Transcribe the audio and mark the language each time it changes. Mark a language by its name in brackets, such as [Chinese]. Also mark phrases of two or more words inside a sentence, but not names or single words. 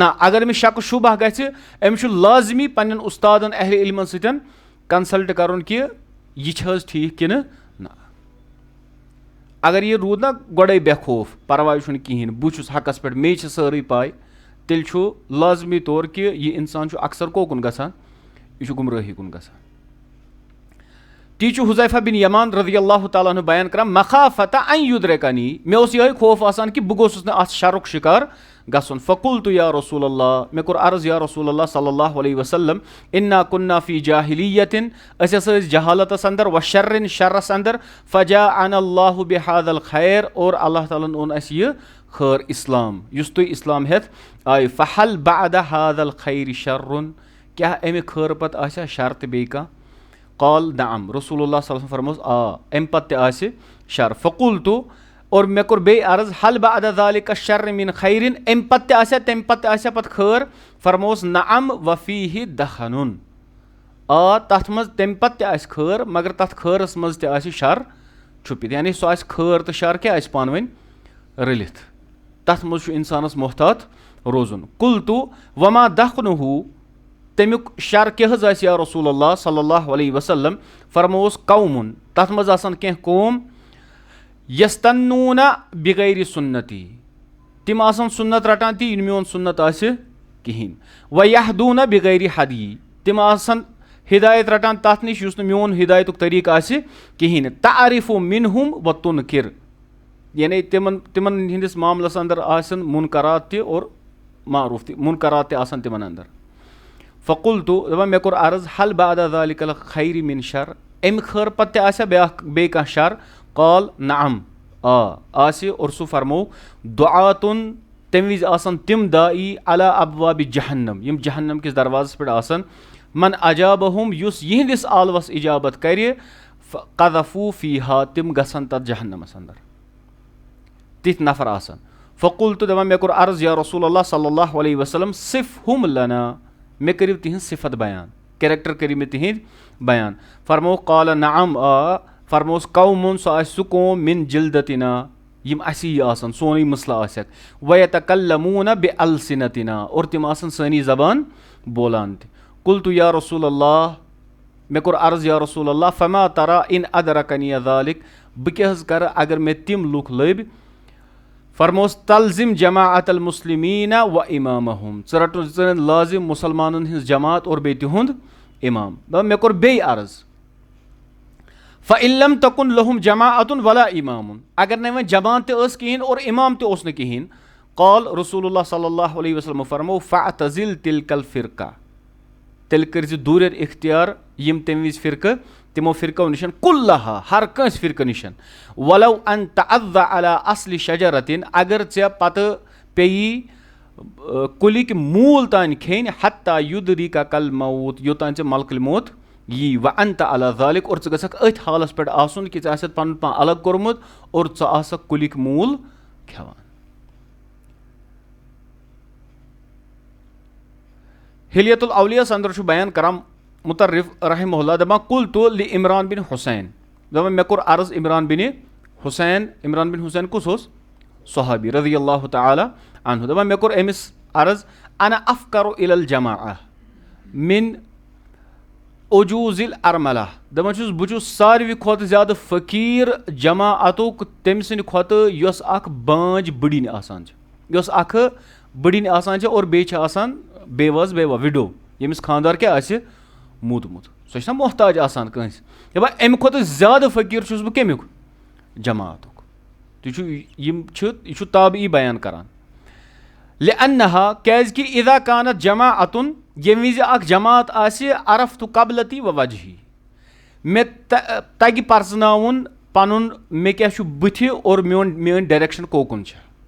[Kashmiri] اگر أمِس شکہٕ شُبہ گژھِ, أمِس چھُ لازمی پنٕنٮ۪ن اُستادن اہلِ علمن سۭتۍ کنسلٹ کرُن کہِ یہِ چھِ حظ ٹھیٖک کِنہٕ نہ. اگر یہِ روٗد نا گۄڈے بے خوف, پرواے چھُنہٕ کِہینۍ, بہٕ چھُس حقس پٮ۪ٹھ, مے چھِ سٲرٕے پاے, تیٚلہِ چھُ لازمی طور کہِ یہِ اِنسان چھُ اکثر کوکُن گژھان, یہِ چھُ گُمرٲہی کُن گژھان. تی چھُ حُذیفہ بِن یمان [Arabic] رضی اللہ تعالیٰ عنہ [Kashmiri] بیان کران, [Arabic] مخافتا ان یُدرِکنی, [Kashmiri] مےٚ اوس یِہوے خوف آسان کہِ بہٕ گوٚژھُس نہٕ اَتھ شرُک شِکار گژھُن. [Arabic] فقلتُ یا رسول اللہ, [Kashmiri] مےٚ کوٚر عرض [Arabic] یا رسول اللہ صلی اللہ علیہ وسلم, انا کُنا فی جاہلیتن, [Kashmiri] أسۍ ہسا ٲسۍ جہالتس اندر, وشرن شرس اندر, [Arabic] فجاءنا اللہ بہذا الخیر, [Kashmiri] اور اللہ تعالیٰ ہن اوٚن اَسہِ یہِ خٲر اسلام, یُس تُہۍ اسلام ہٮ۪تھ آیہِ. [Arabic] فحل بعد هذا الخیر شرٌ, [Kashmiri] کیٛاہ اَمہِ خٲر پتہٕ آسیا شر تہِ بیٚیہِ کانٛہہ؟ [Arabic] قال نعم, رسول اللہ صلی اللہ علیہ وسلم [Kashmiri] فرموس آ, اَمہِ پتہٕ تہِ آسہِ شر. فقلتُ, اور مےٚ کوٚر بیٚیہِ عرض, [Arabic] حل بعد ذالِکَ شر من خیرن, [Kashmiri] اَمہِ پتہٕ تہِ آسیا, تَمہِ پتہٕ تہِ آسیا پتہٕ خٲر؟ فرموس [Arabic] نعم وفیہ دخنُن, [Kashmiri] آ تتھ منٛز تَمہِ پتہٕ تہِ آسہِ خٲر, مگر تتھ خٲرس منٛز تہِ آسہِ شر چھُپِتھ, یعنی سُہ آسہِ خٲر تہٕ شر کیٛاہ آسہِ پانہٕ ؤنۍ رٔلِتھ, تتھ منٛز چھُ اِنسانس محتاط روزُن. [Arabic] قلتُ وما دخنہُ, [Kashmiri] تمیُک شر کیٛاہ حظ آسہِ [Arabic] یا رسول اللہ صلی اللہ علیہ وسلم؟ [Kashmiri] فرمووس قومُن, تتھ منٛز آسن کینٛہہ قوم, [Arabic] یستنوٗنہ بغیر سُنتی, [Kashmiri] تِم آسن سُنت رٹان تی یہِ نہٕ میون سُنت آسہِ کِہینۍ. [Arabic] ویہدوٗنہ بغیر ہدی, [Kashmiri] تِم آسن ہدایت رٹان تتھ نِش یُس نہٕ میون ہدایتُک طریٖقہٕ آسہِ کِہینۍ. [Arabic] تعریفُ منہُم و تُنکِر, [Kashmiri] یعنی تِمن ہٕنٛدِس معاملس اندر آسن مُنکرات تہِ اور معروٗف تہِ, مُنکرات تہِ آسن تِمن اندر. فقلتُ, دپان مےٚ کوٚر عرض, [Arabic] حل بعد ذالِکَ الخیر من شر, [Kashmiri] اَمہِ خٲر پتہٕ تہِ آسیا بیٚیہِ کانٛہہ شر؟ [Arabic] قال نعم, [Kashmiri] آ آسہِ, اور سُہ فرموو دُعاتُن, تمہِ وِزِ آسن تِم داعی [Arabic] علی ابواب جہنم, [Kashmiri] یِم جہنم کِس دروازس پٮ۪ٹھ آسن. [Arabic] من اجابہم, [Kashmiri] یُس یِہنٛدِس آلوس اجابت کرِ, [Arabic] قذفوٗ فیہا, [Kashmiri] تِم گژھن تتھ جہنمس اندر, تِتھۍ نفر آسن. فقلتُ, دپان مےٚ کوٚر عرض [Arabic] یا رسول اللہ صلی اللہ علیہ وسلم, صفہم لنا, [Kashmiri] مےٚ کٔرِو تِہنٛز صفت بیان, کیریکٹر کٔرِو مےٚ تِہنٛدۍ بیان. [Arabic] فرموو قال نعم, [Kashmiri] آ. فرمووس قومُن, سُہ آسہِ سُہ قوم, [Arabic] من جلدتنا, [Kashmiri] یِم اَسی آسن, سونُے مسلہٕ آسٮ۪کھ. [Arabic] ویتکلموٗنہ بالسنتنا, [Kashmiri] اور تِم آسن سٲنی زبان بولان تہِ. [Arabic] قلتُ یا رسول اللہ, [Kashmiri] مےٚ کوٚر عرض [Arabic] یا رسول اللہ, فما ترا ان ادرکنی ذالک, [Kashmiri] بہٕ کیٛاہ حظ کرٕ اگر مےٚ تِم لُکھ لٔبۍ؟ فرموس [Arabic] تلزم جماعت المسلمیٖنہ و امامہم, [Kashmiri] ژٕ رٹ لازم مُسلمانن ہٕنٛز جماعت اور بیٚیہِ تِہُنٛد امام. مےٚ کوٚر بیٚیہِ عرض, [Arabic] فَإِن لَمْ تَكُنْ لَهُمْ جَمَاعَةٌ وَلَا إِمَامٌ [Kashmiri] اگر نہ وۄنۍ جماعت تہِ ٲس کِہیٖنۍ اور اِمام تہِ اوس نہٕ کِہیٖنۍ [Arabic] قال رسول اللہ صلی اللہ علیہ وسلم فرمو فَاعْتَزِل تِلْكَ الْفِرْقَةَ [Kashmiri] تیٚلہِ کٔرۍ زِ دوٗریر اختیار یِم تَمہِ وِزِ فرقہٕ تِمو فرقو نِش کُلہا ہر کٲنٛسہِ فرقہٕ نِش [Arabic] وَلَوْ أَن تَعَضَّ عَلَى أَصْلِ شَجَرَةٍ [Kashmiri] اگر ژےٚ پَتہٕ پیٚیی کُلِکۍ موٗل تانۍ کھیٚنۍ [Arabic] حتیٰ یُدرِکَکَ الموت [Kashmiri] یوٚتانۍ ژےٚ ملکل موت یی [Arabic] وَأَنتَ عَلَى ذَلِک [Kashmiri] اور ژٕ گژھکھ أتھۍ حالَس پٮ۪ٹھ آسُن کہِ ژےٚ آسٮ۪تھ پَنُن پان الگ کوٚرمُت اور ژٕ آسکھ کُلِکۍ موٗل کھٮ۪وان. حلیت الاولیاہس اندر چھُ بیان کران مُطرف [Arabic] رحمہ اللہ [Kashmiri] دپان [Arabic] قُلتُ لِعمران [Kashmiri] بن حسین دپان مےٚ کوٚر عرض عمران بن حسین کُس اوس صحابی [Arabic] رضی اللہ تعالیٰ عنہ [Kashmiri] دپان مےٚ کوٚر أمِس عرض [Arabic] انا افقر الى الجماعہ من عجوز الارملہ [Kashmiri] دپان چھُس بہٕ چھُس ساروی کھۄتہٕ زیادٕ فقیٖر جماعتُک تٔمۍ سٕنٛدِ کھۄتہٕ یۄس اکھ بانج بٔڑِنۍ آسان چھِ یۄس اکھ بٔڑِنۍ آسان چھِ اور بیٚیہِ چھِ آسان بیواز بیوا وِڈو ییٚمِس خانٛدار کیٛاہ آسہِ موٗدمُت سۄ چھےٚ نہ محتاج آسان کٲنٛسہِ دپان اَمہِ کھۄتہٕ زیادٕ فقیٖر چھُس بہٕ کمیُک جماعتُک یہِ چھُ تابعی بیان کران لِأَنَّهَا کیٛازِکہِ [Arabic] اِذا کانت جماعتُن [Kashmiri] ییٚمہِ وِزِ اکھ جماعت آسہِ [Arabic] عرفتُ قبلتی و وجہی [Kashmiri] مےٚ تگہِ پرزناوُن پنُن مےٚ کیٛاہ چھُ بٕتھِ اور میٲنۍ ڈایریکشن کوکُن چھِ